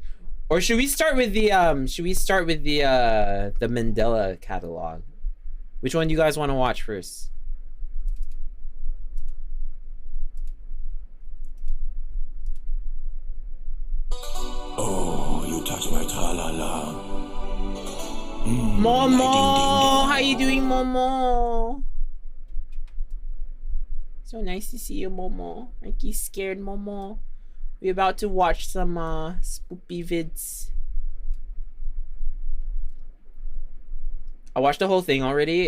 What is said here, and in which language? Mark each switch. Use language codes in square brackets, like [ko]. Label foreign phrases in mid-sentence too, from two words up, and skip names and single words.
[en] Or should we start with the the Mandela catalog? Which one do you guys want to watch first? Oh, you touch my tra-la-la. Momo, how you doing, Momo? So nice to see you, Momo. Mikey's scared, Momo. We're about to watch some spoopy vids. I watched the whole thing already.